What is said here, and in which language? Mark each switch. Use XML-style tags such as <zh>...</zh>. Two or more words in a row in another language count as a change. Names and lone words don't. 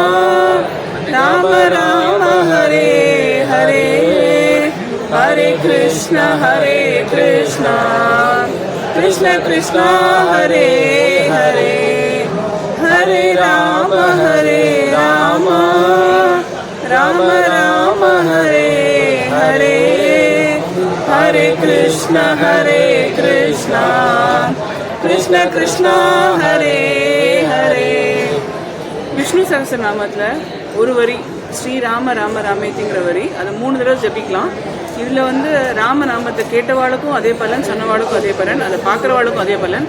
<sa>ராம ஹரே ஹரே, ஹரே கிருஷ்ண கிருஷ்ண ஹரே ஹரே, ஹரே ராம ராம ராம ஹரே ஹரே, ஹரே கிருஷ்ண கிருஷ்ண ஹரே ஹரே.</sa> <ta>விஷ்ணு சகஸ்ரநாமத்தில் ஒரு வரி ஸ்ரீராம ராமேதிங்கிற வரி, அதை 3 தடவை ஜபிக்கலாம். இதில் ராமநாமத்தை கேட்டவாளுக்கும் அதே பலன், சொன்னவாளுக்கும் அதே பலன், அதை பார்க்குறவாளுக்கும் அதே பலன்.</ta>